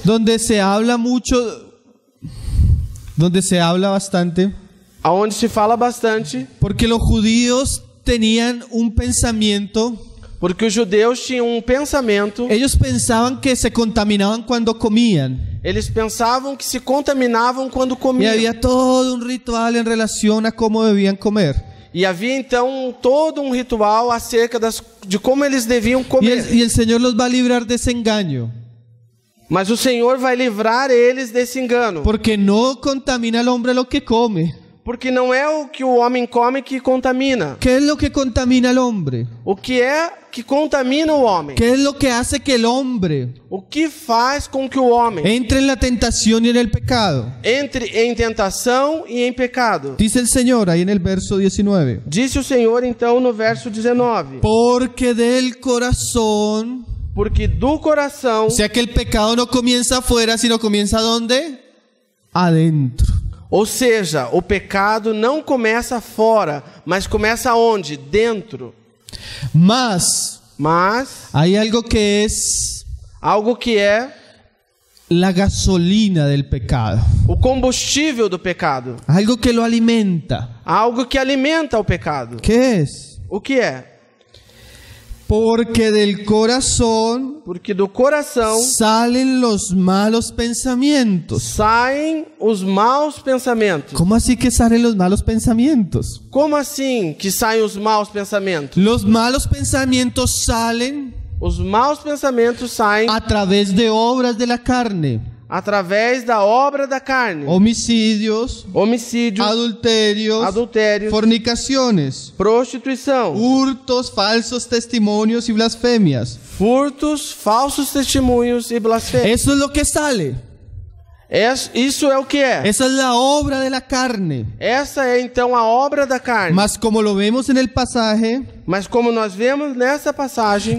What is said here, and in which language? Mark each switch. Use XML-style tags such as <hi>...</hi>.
<es>donde se habla mucho, donde se habla bastante,</es> <pt>onde se fala bastante,</pt> <es>porque los judíos tenían un pensamiento.</es> <pt>porque os judeus tinham um pensamento,</pt> <es>Ellos pensaban que se contaminaban cuando comían.</es> <pt>eles pensavam que se contaminavam quando</pt> <es>Y</es> <pt>comiam.</pt> <es>había todo un ritual en relación a cómo debían comer.</es> <pt>E havia então todo um ritual acerca de como eles deviam comer.</pt> <es>Y el Señor los va a librar de ese engaño,</es> <pt>Mas o Senhor vai livrar eles desse engano.</pt> <es>porque no contamina al hombre lo que come.</es> <pt>Porque não é o que o homem come que contamina.</pt> <es>¿Qué es lo que contamina al hombre?</es> <pt>O que é que contamina o homem?</pt> <es>¿Qué es lo que hace que el hombre</es> <pt>O que faz com que o homem</pt> <es>entre en la tentación y en el pecado?</es> <pt>entre em tentação e em pecado?</pt> <es>Dice el Señor ahí en el verso 19.</es> <pt>Disse o Senhor então no verso 19.</pt> <es>Porque del corazón,</es> <pt>Porque do coração,</pt> <es>o sea que el pecado no comienza afuera, sino comienza ¿dónde? Adentro.</es> <pt>ou seja, o pecado não começa fora, mas começa onde? Dentro.</pt> <es>Mas</es> <pt>Mas</pt> <es>hay algo que es</es> <pt>algo que é</pt> <es>la gasolina del pecado,</es> <pt>o combustível do pecado,</pt> <es>algo que lo alimenta.</es> <pt>algo que alimenta o pecado.</pt> <es>¿Qué es?</es> <pt>O que é?</pt> <es>Porque del corazón</es> <pt>Porque do coração</pt> <es>salen los malos pensamientos.</es> <pt>saem os maus pensamentos.</pt> <es>¿Cómo así que salen los malos pensamientos?</es> <pt>Como assim que saem os maus pensamentos?</pt> <es>Los malos pensamientos salen</es> <pt>Os maus pensamentos saem</pt> <es>a través de obras de la carne.</es> <pt>através da obra da carne,</pt> <es>homicidios,</es> <pt>homicídios,</pt> <es>adulterios,</es> <pt>adultérios,</pt> <es>fornicaciones,</es> <pt>prostituição,</pt> <es>hurtos, falsos testimonios y blasfemias.</es> <pt>furtos, falsos testemunhos e blasfêmias.</pt> <es>Eso es lo que sale.</es> <pt>Isso é o que é.</pt> <es>Esa es la obra de la carne.</es> <pt>Essa é então a obra da carne.</pt> <es>Mas como lo vemos en el pasaje,</es> <pt>Mas como nós vemos nessa passagem,</pt>